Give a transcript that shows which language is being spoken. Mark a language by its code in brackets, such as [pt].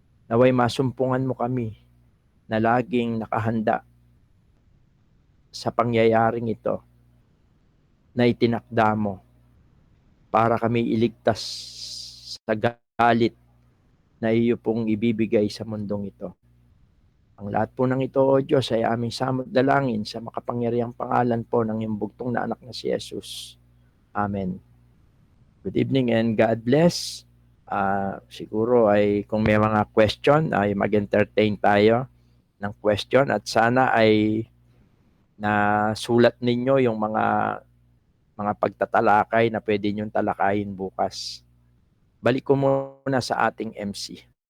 [tl] Naway masumpungan mo kami na laging nakahanda sa pangyayaring ito na itinakda mo para kami iligtas sa galit na iyo pong ibibigay sa mundong ito. Ang lahat po ng ito, O Diyos, ay aming samot dalangin sa makapangyarihang pangalan po ng iyong bugtong na anak na si Jesus. Amen. [en] Good evening and God bless. [tl] Siguro ay kung may mga question ay mag-entertain tayo ng question at sana ay nasulat ninyo yung mga pagtatalakay na pwede nyong talakayin bukas. Balik ko muna sa ating MC.